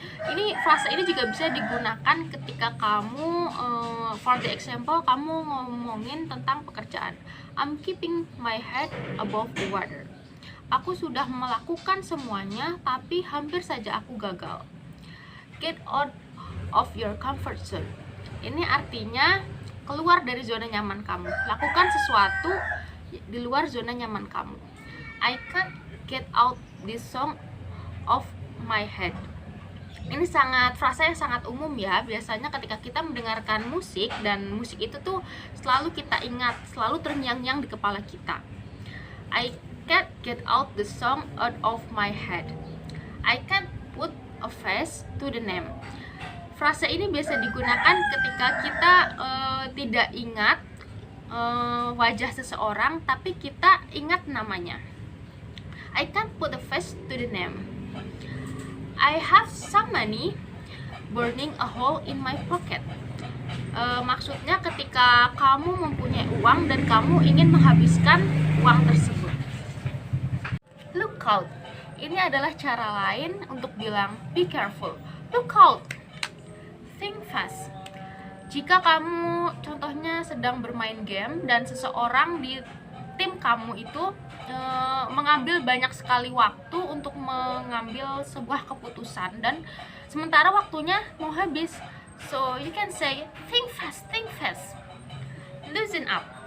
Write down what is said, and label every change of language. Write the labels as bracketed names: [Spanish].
[Indonesian] Ini frase ini juga bisa digunakan ketika kamu [English] for the example, [Indonesian] kamu ngomongin tentang pekerjaan. [English] I'm keeping my head above the water. [Indonesian] Aku sudah melakukan semuanya, tapi hampir saja aku gagal. [English] Get out of your comfort zone. [Indonesian] Ini artinya keluar dari zona nyaman kamu. Lakukan sesuatu di luar zona nyaman kamu. [English] I can't get out this song of my head. [Indonesian] Ini frasa yang sangat umum ya. Biasanya ketika kita mendengarkan musik, dan musik itu tuh selalu kita ingat, selalu terngiang-ngiang di kepala kita. [English] I can't get out the song out of my head. I can't put a face to the name. [Indonesian] Frasa ini biasa digunakan ketika kita tidak ingat wajah seseorang, tapi kita ingat namanya. [English] I can't put a face to the name. I have some money burning a hole in my pocket. [Indonesian] Maksudnya ketika kamu mempunyai uang dan kamu ingin menghabiskan uang tersebut. [English] Look out. [Indonesian] Ini adalah cara lain untuk bilang [English] be careful. Look out. Think fast. [Indonesian] Jika kamu contohnya sedang bermain game dan seseorang di tim kamu itu mengambil banyak sekali waktu untuk mengambil sebuah keputusan, dan sementara waktunya mau habis, [English] so you can say think fast, think fast. Loosen up.